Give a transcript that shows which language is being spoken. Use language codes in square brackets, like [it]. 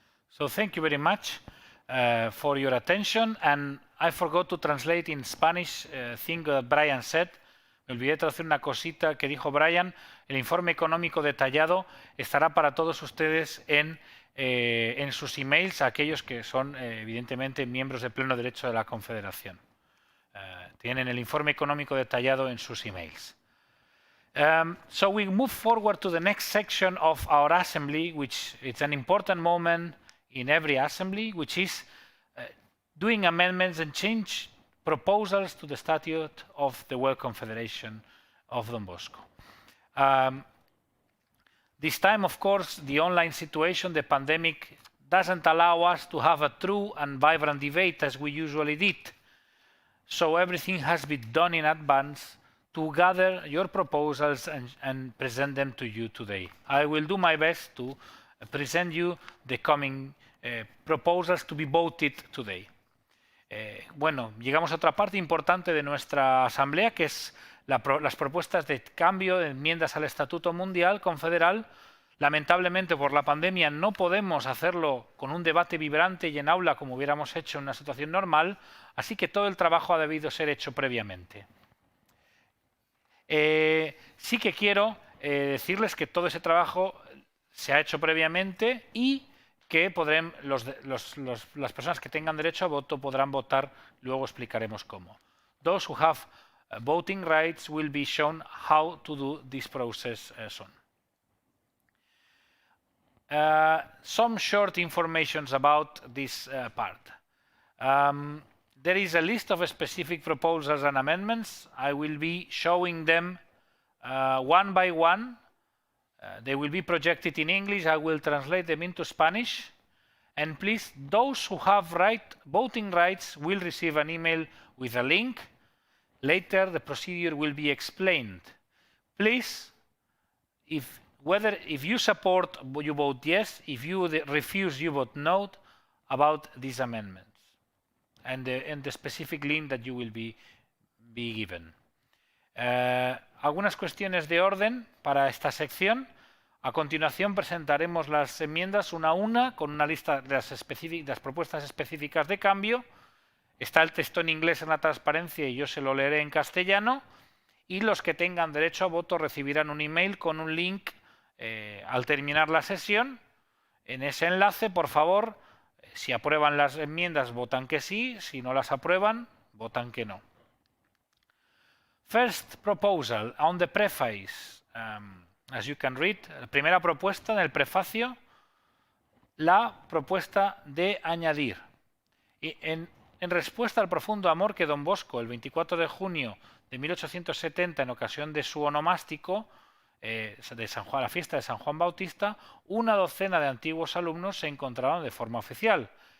[en] So thank you very much for your attention, and I forgot to translate in Spanish thing Brian said. [es] Me olvidé de traducir una cosita que dijo Brian. El informe económico detallado estará para todos ustedes en sus emails, aquellos que son evidentemente miembros de pleno derecho de la Confederación. Tienen el informe económico detallado en sus emails. [en] So we move forward to the next section of our assembly, which is an important moment in every assembly, which is doing amendments and change proposals to the statute of the World Confederation of Don Bosco. This time, of course, the online situation, the pandemic, doesn't allow us to have a true and vibrant debate as we usually did. So everything has been done in advance to gather your proposals and present them to you today. I will do my best to present you the coming proposals to be voted today. [es] Bueno, llegamos a otra parte importante de nuestra asamblea, que es las propuestas de cambio de enmiendas al Estatuto Mundial Confederal. Lamentablemente, por la pandemia no podemos hacerlo con un debate vibrante y en aula como hubiéramos hecho en una situación normal, así que todo el trabajo ha debido ser hecho previamente. Sí que quiero decirles que todo ese trabajo se ha hecho previamente y que las personas que tengan derecho a voto podrán votar, luego explicaremos cómo. [en] Those who have voting rights will be shown how to do this process soon. Some short informations about this part. There is a list of specific proposals and amendments. I will be showing them one by one. They will be projected in English. I will translate them into Spanish. And please, those who have voting rights will receive an email with a link. Later, the procedure will be explained. Please, if you support, you vote yes. If you refuse, you vote no about these amendments and the specific link that you will be given. [es] Algunas cuestiones de orden para esta sección. A continuación presentaremos las enmiendas una a una con una lista de las propuestas específicas de cambio. Está el texto en inglés en la transparencia y yo se lo leeré en castellano. Y los que tengan derecho a voto recibirán un email con un link al terminar la sesión. En ese enlace, por favor, si aprueban las enmiendas, votan que sí. Si no las aprueban, votan que no. [en] First proposal on the preface. As you can read, [es] la primera propuesta en el prefacio, la propuesta de añadir. Y en respuesta al profundo amor que Don Bosco, el 24 de junio de 1870, en ocasión de su onomástico, la fiesta de San Juan Bautista, una docena de antiguos alumnos se encontraron de forma oficial.